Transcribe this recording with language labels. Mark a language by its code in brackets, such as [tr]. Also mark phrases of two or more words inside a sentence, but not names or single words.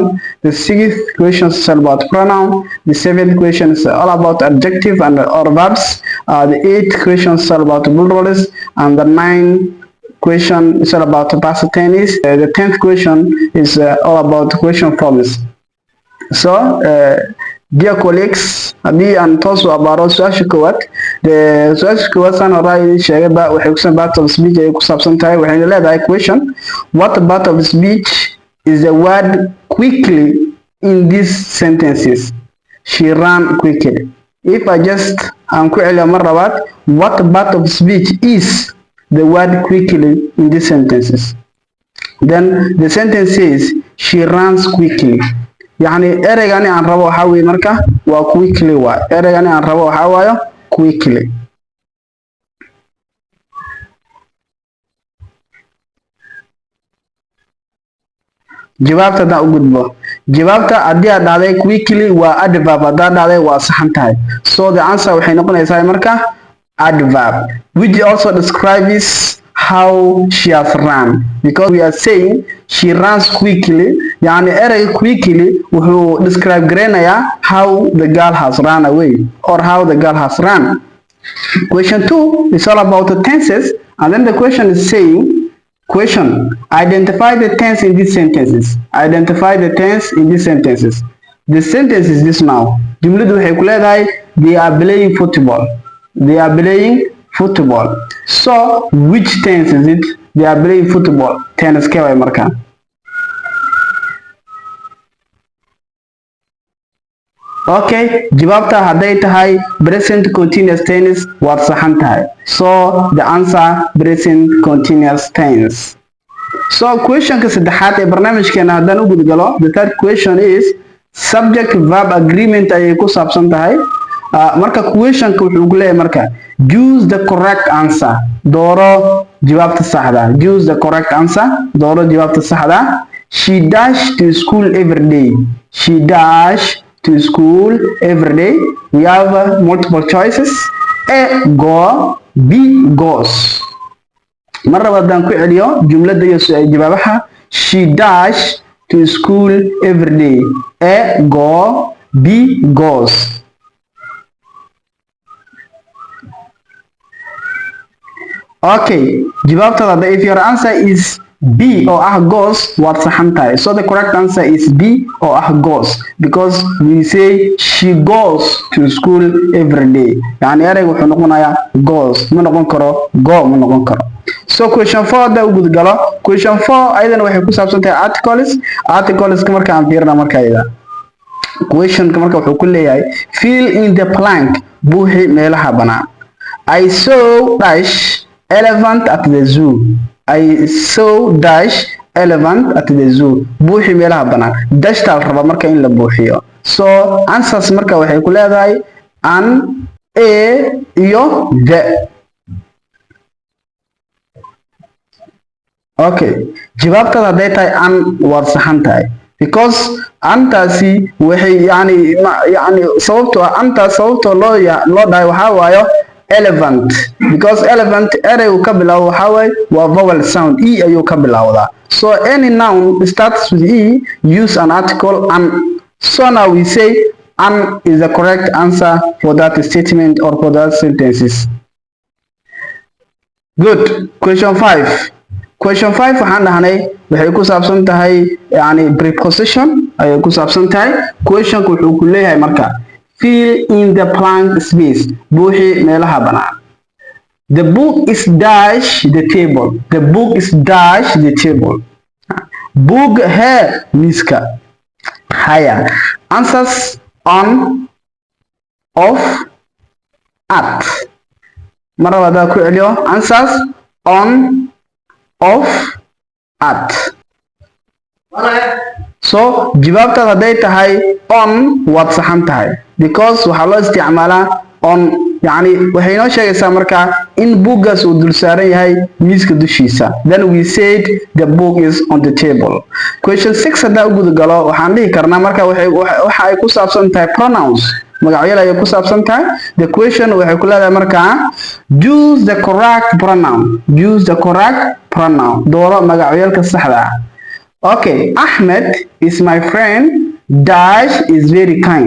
[en] The sixth question is all about pronoun. The seventh question is all about adjective and or verbs. The eighth question is all about plurals, and the ninth question is all about past tense. The 10th question is all about question forms. So, dear colleagues, [so] haddii aan toos u abaaro su-aasha koowaad, su-aasha koowaad saan horaa idin sheegayba waxay kusan [en] part of speech [so] ay ku saabsan tahay. Waxayna leedahay [en] question, what part of speech is the word quickly in these sentences? She ran quickly. If I just [so] aan ku celiyo mar labaad, [en] what part of speech is the word quickly in these sentences? Then the sentence says she runs quickly. [so] يعني ereygaani aan rabo waxa weeye marka waa quickly. waa ereygaani aan rabo waxa waayo quickly. jawaabta hadaan u gudbo, jawaabta haddii aad dhahday quickly waa adverb, haddaad dhahday waa saxan tahay. [en] So the answer [so] waxay noqonaysaa marka [en] adverb, which also describes how she has run, because we are saying she runs quickly. [so] Yani erey quickly wuxuu describe garanayaa [en] how the girl has run away or how the girl has run. Question 2 is all about the tenses, and then the question is saying, question, identify the tense in these sentences. Identify the tense in these sentences. The sentence is this now. [so] Jumladu waxay ku leedahay [en] they are playing football. They are playing football. So which tense is it? They are playing football. [so] Tense kee way markaa? Okay, jawaabta hadday tahay [en] present continuous tense [so] waad saxan tahay. [en] So the answer present continuous tense. [so] So questionka saddexaad ee barnaamijkeena haddaan u gudgalo, [en] the third question is subject verb agreement [so] ayay ku saabsan tahay. Marka questionka wuxuu leeyahay marka [en] choose the correct answer. [so] Dooro jawaabta saxda. [en] Choose the correct answer. [so] Dooro jawaabta saxda. [en] She dash to school every day. She dash to school every day. We have multiple choices. A go, B goes. [so] Marra wadaan ku celiyo jumlada iyo jawaabaha. [en] She dash to school every day. A go, B goes. [so] Okay, jawaabtada, [en] if your answer is B or goes, [so] waad saxan tahay. [en] So the correct answer is B or goes, because we say she goes to school every day. [so] Yani ereyga wuxuu noqonayaa goes, ma noqon karo go, ma noqon karo. [en] So question 4 [so] da u gudgalo. Question 4 ayadana waxay ku saabsan tahay articles. Articles ka marka aan fiirna marka ayada. Question ka marka wuxuu ku leeyahay [en] fill in the blank, [so] buuxi meelaha banaan. [en] I saw dash elephant at the zoo. I saw dash elephant at the zoo. [so] Buuxi meelaha banaan. Dashta la rabaa marka in la buuxiyo. [en] So answers [so] marka waxay ku leedahay an, a iyo the. Okay, jawaabtada hadday tahay an waad saxan tahay because antaasi waxay yani sababtoo ah antaas sababtoo loo dhahay waxaa waayo elephant because elephant ereygu ka bilaabo waxaa waaye waa [en] vowel sound [so] e ayuu ka bilowdaa. [en] So any noun starts with e, use an article an. So now we say an is the correct answer for that statement or for that sentences. Good. Question 5. [so] Question 5 waxaan dhahnay waxay ku saabsan tahay yani preposition ayay ku saabsan tahay. Questionku wuxuu ku leeyahay marka [en] fill in the blank space. [so] Buuxi meelaha banaan. [en] The book is dash the table. The book is dash the table. [so] Book he miska. Haya. [en] Answers on, off, at. [so] Mara wada ku celiyo. [en] Answers on, off, at. [so] So jawaabtaada hadday tahay on waad saxan tahay because waxaa loo isticmaalaa on yani waxay noo sheegaysaa markaa in buuggaas uu dul saaran yahay miiska dushiisa. [en] Then we said the book is on the table. [so] Question 6 haddaa u guda galo waxaan dhihi karnaa marka waxa ay ku saabsan tahay pronouns. Magacyada ayay ku saabsan tahay. [en] The question [so] waxay ku leedahay markaa [en] use the correct pronoun. Use the correct pronoun. [so] Dooro magacyaalka saxda ah. [en] Okay, Ahmed is my friend. Dash is very kind.